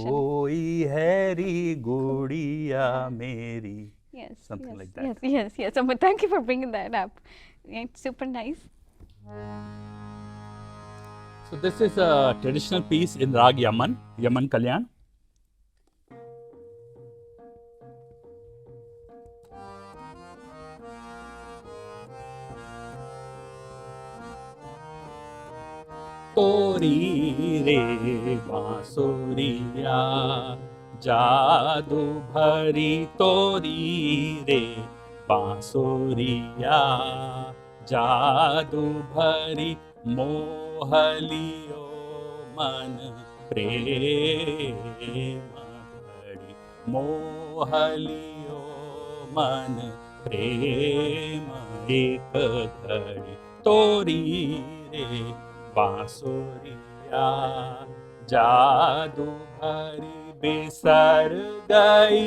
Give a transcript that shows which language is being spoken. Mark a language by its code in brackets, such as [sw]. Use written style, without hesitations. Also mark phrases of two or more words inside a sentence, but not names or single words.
[hi] सोई हरि गोड़िया मेरी. [en] Yes. Something like that. Yes. But thank you for bringing that up. It's super nice. So this is a traditional piece in Raag Yaman, Yaman Kalyan. [hi] तोरी रे बांसुरिया, जादू भरी तोरी रे बांसुरिया, जादू भरी मोह लियो मन प्रेम घड़ी मोह लियो मन प्रेम एक घड़ी तोरी रे बांसुरिया जादू भरी बिसर गई